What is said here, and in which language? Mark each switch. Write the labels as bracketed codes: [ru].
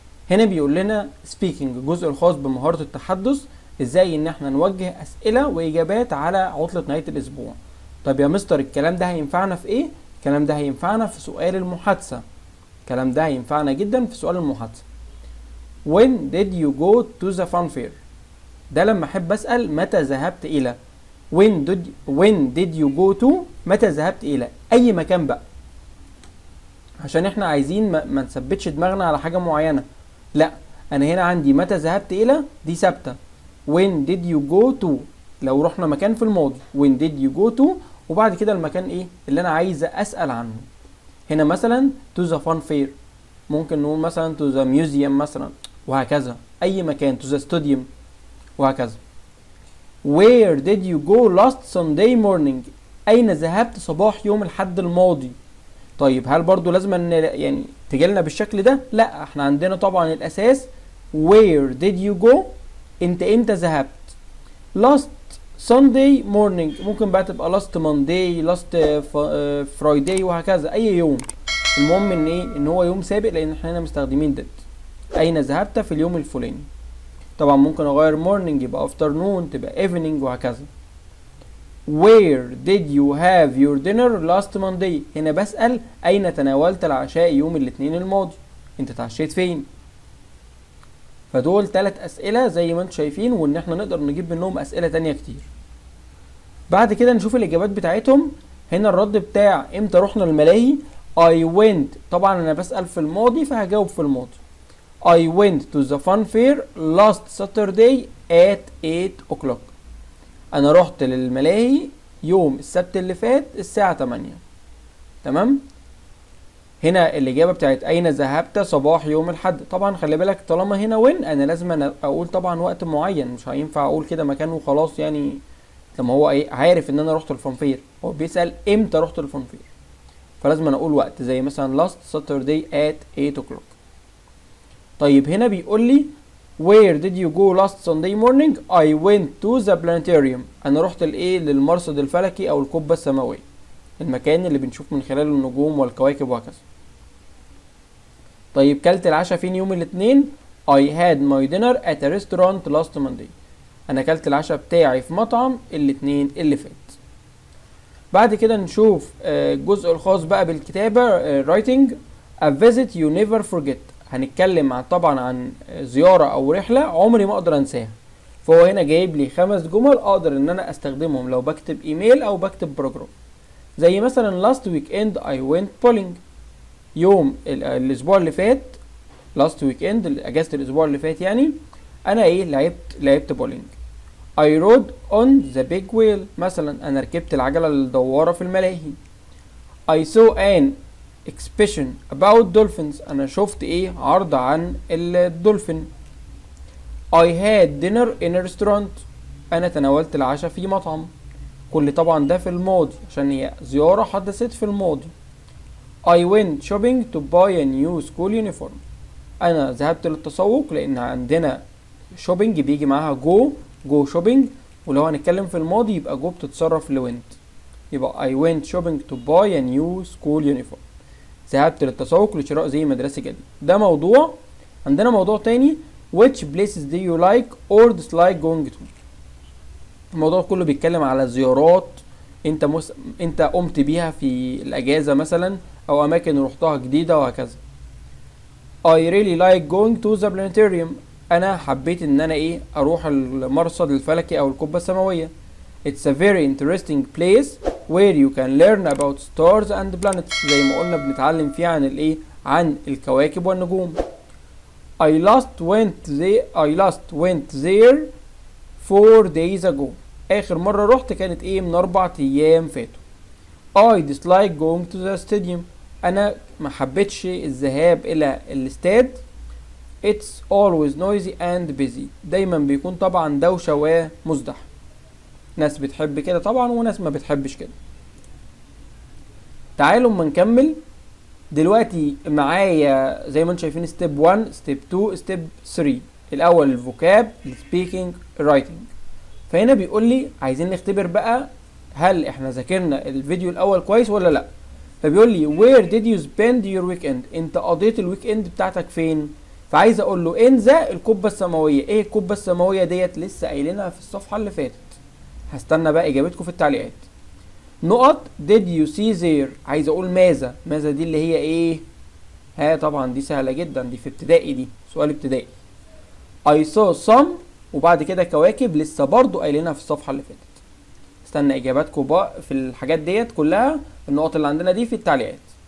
[ar] هنا بيقول لنا سبيكنج، الجزء الخاص بمهارة التحدث، ازاي ان احنا نوجه اسئلة واجابات على عطلة نهاية الاسبوع. طب يا مستر الكلام ده هينفعنا في ايه؟ الكلام ده هينفعنا في سؤال المحادثة، الكلام ده هينفعنا جدا في سؤال المحادثة. [en] When did you go to the fun fair؟ [ar] ده لما احب اسال متى ذهبت الى. [en] when did you go to، [ar] متى ذهبت الى اي مكان بقى، عشان احنا عايزين ما نثبتش دماغنا على حاجه معينه. لا، انا هنا عندي متى ذهبت الى دي ثابته. [en] when did you go to [ar] لو رحنا مكان في الماضي [en] when did you go to، [ar] وبعد كده المكان ايه اللي انا عايز اسال عنه. هنا مثلا [en] to the fun fair، [ar] ممكن نقول مثلا [en] to the museum [ar] مثلا، وهكذا اي مكان [en] to the stadium [ar] وهكذا. [en] where did you go last Sunday morning؟ [ar] اين ذهبت صباح يوم الحد الماضي؟ طيب هل برضو لازم ان يعني تجيلنا بالشكل ده؟ لا، احنا عندنا طبعا الاساس [en] where did you go، [ar] انت امتى ذهبت. [en] last Sunday morning [ar] ممكن بقى تبقى [en] last Monday last Friday [ar] وهكذا اي يوم. المهم ان ايه، ان هو يوم سابق، لان احنا هنا مستخدمين did. اين ذهبت في اليوم الفلاني. طبعا ممكن اغير morning يبقى [en] afternoon، [ar] تبقى [en] evening [ar] وهكذا. [en] where did you have your dinner last Monday؟ [ar] هنا بسأل اين تناولت العشاء يوم الاثنين الماضي، انت اتعشيت فين. فدول 3 اسئلة زي ما انتم شايفين، وان احنا نقدر نجيب منهم اسئلة تانية كتير. بعد كده نشوف الاجابات بتاعتهم. هنا الرد بتاع امتى رحنا الملاهي [en] I went، [ar] طبعا انا بسأل في الماضي فهجاوب في الماضي. [en] I went to the fun fair last Saturday at 8 o'clock. [ar] أنا رحت للملاهي يوم السبت اللي فات الساعة 8. تمام؟ هنا الإجابة بتاعت أين ذهبت صباح يوم الحد. طبعا خلي بالك طالما هنا when، أنا لازم أقول طبعا وقت معين، مش هينفع أقول كده مكان وخلاص يعني. لما هو عارف إن أنا رحت الفان فير، هو بيسأل إمتى رحت الفان فير، فلازم أنا أقول وقت، زي مثلا [en] last Saturday at 8 o'clock. [ar] طيب هنا بيقول لي [en] where did you go last Sunday morning؟ I went to the planetarium. [ar] انا رحت لايه، للمرصد الفلكي او القبة السماوية، المكان اللي بنشوف من خلاله النجوم والكواكب وهكذا. طيب كلت العشاء فين يوم الاثنين؟ [en] I had my dinner at a restaurant last Monday. [ar] انا كلت العشاء بتاعي في مطعم الاثنين اللي فات. بعد كده نشوف الجزء الخاص بقى بالكتابة [en] writing. a visit you never forget، [ar] هنتكلم طبعا عن زيارة او رحلة عمري ما اقدر انساها. فهو هنا جايب لي 5 جمل اقدر ان انا استخدمهم لو بكتب ايميل او بكتب باراجراف. زي مثلا [en] last weekend I went bowling، [ar] يوم الاسبوع اللي فات [en] last weekend [ar] اجازة الاسبوع اللي فات يعني، انا لعبت بولينج. [en] I rode on the big wheel، [ar] مثلا انا ركبت العجلة الدوارة في الملاهي. [en] I saw an exhibition about dolphins، [ar] انا شفت عرض عن الدولفين. [en] I had dinner in a restaurant، [ar] انا تناولت العشاء في مطعم. كل طبعا ده في الماضي عشان هي زيارة حدثت في الماضي. [en] I went shopping to buy a new school uniform، [ar] انا ذهبت للتسوق لان عندنا [en] shopping بيجي معاها go shopping، [ar] ولو هنتكلم في الماضي يبقى [en] go [ar] بتتصرف [en] went، [ar] يبقى [en] I went shopping to buy a new school uniform، [ar] ذهبت للتسوق لشراء زي مدرسي جديد. ده موضوع. عندنا موضوع تاني [en] which places do you like or dislike going to؟ [ar] الموضوع كله بيتكلم على زيارات انت قمت بيها في الاجازة مثلا، او اماكن رحتها جديدة وهكذا. [en] I really like going to the planetarium، [ar] انا حبيت ان انا اروح المرصد الفلكي او القبة السماوية. [en] It's a very interesting place where you can learn about stars and planets، [ar] زي ما قلنا بنتعلم فيه عن عن الكواكب والنجوم. [en] I last went there 4 days ago. [ar] آخر مرة رحت كانت إيه؟ من 4 أيام فاتوا. [en] I dislike going to the stadium. [ar] أنا ما حبيتش الذهاب إلى الاستاد. [en] It's always noisy and busy. [ar] دايما بيكون طبعا دوشة ومزدحم. ناس بتحب كده طبعا وناس ما بتحبش كده. تعالوا اما نكمل. دلوقتي معايا زي ما انتم شايفين ستيب 1 ستيب 2 ستيب 3. الاول الفوكاب السبيكينج الرايتنج. فهنا بيقول لي عايزين نختبر بقى هل احنا ذاكرنا الفيديو الاول كويس ولا لا. فبيقول لي [en] where did you spend your weekend؟ [ar] انت قضيت الويك اند بتاعتك فين؟ فعايز اقول له انزا القبه السماويه. ايه القبه السماويه ديت؟ لسه قايلينها في الصفحه اللي فاتت. هستنى بقى اجابتكم في التعليقات. نقط [en] did you see there. [ar] عايز اقول ماذا. ماذا دي اللي هي ايه؟ ها طبعا دي سهله جدا، دي في ابتدائي، دي سؤال ابتدائي. [en] I saw some [ar] وبعد كده كواكب لسه برضو قايلينها في الصفحه اللي فاتت. استنى اجاباتكم بقى في الحاجات ديت كلها، النقط اللي عندنا دي في التعليقات.